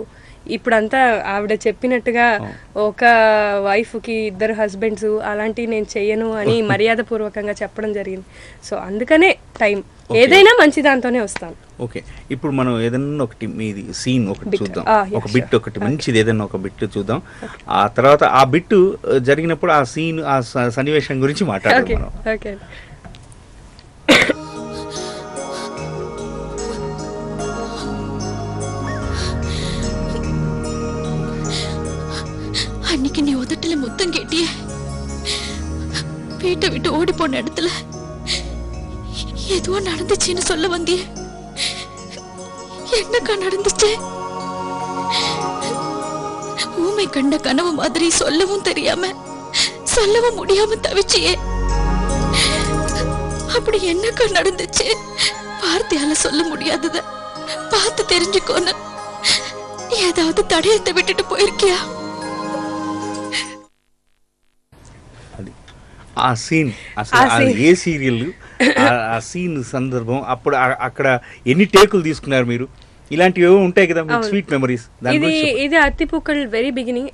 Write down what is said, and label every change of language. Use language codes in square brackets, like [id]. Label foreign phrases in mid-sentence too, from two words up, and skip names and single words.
[te] ఇప్పుడంతా ఆవిడ చెప్పినట్టుగా ఒక వైఫ్కి 2 హస్బెండ్స్ అలాంటివి నేను చెయ్యను అని మర్యాదపూర్వకంగా చెప్పడం జరిగింది. సో అందుకనే టైం ఏదైనా మంచి దాంతోనే వస్తాను. ఓకే, ఇప్పుడు మనం ఏదైనా ఒకటి మీది సీన్ ఒకటి చూద్దాం, ఒక బిట్ ఒకటి మంచిది ఏదైనా ఒక బిట్ చూద్దాం. ఆ తర్వాత ఆ బిట్ జరిగినప్పుడు ఆ సీన్ ఆ సన్నివేశం గురించి మాట్లాడదాం. ఓకే. [ta] அன்னைக்கு நீ உதட்டுல முத்தம் கேட்டிய, வீட்டை விட்டு ஓடி போன இடத்துல எதுவோ நடந்துச்சுன்னு சொல்ல வந்திய. என்னக்கா நடந்துச்சு? ஊமை கண்ட கனவு மாதிரி சொல்லவும் தெரியாம சொல்லவும் முடியாம தவிச்சியே. அப்படி என்னக்கா நடந்துச்சு? வார்த்தையால சொல்ல முடியாதத பார்த்து தெரிஞ்சுக்கோன்னு ஏதாவது தடயத்தை விட்டுட்டு போயிருக்கியா? [te] ఆ సీన్ అసలు ఏ సీరియల్, ఆ సీన్ సందర్భం, అప్పుడు అక్కడ ఎన్ని టేకులు తీసుకున్నారు మీరు? ఇలాంటివి ఉంటాయి కదా [en] sweet memories. [te] ఇది అత్తిపుక్కల్ [en] very beginning.